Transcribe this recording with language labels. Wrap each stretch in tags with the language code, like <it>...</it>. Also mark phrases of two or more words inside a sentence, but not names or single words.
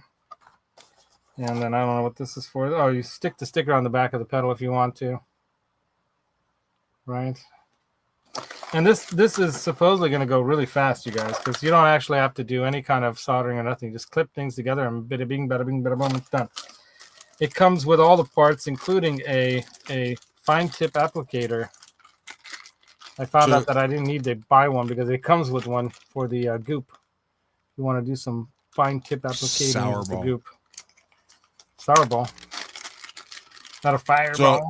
<en>And then I don't know what this is for. Oh, you stick the sticker on the back of the pedal if you want to. Right. And this is supposedly going to go really fast, you guys, because you don't actually have to do any kind of soldering or nothing. Just clip things together and bada bing, bada bing, bada boom, it's done. It comes with all the parts, including a fine tip applicator. I found out that I didn't need to buy one because it comes with one for the Goop. You want to do some fine tip applicating with the Goop. Sourball. Not a fireball.</en>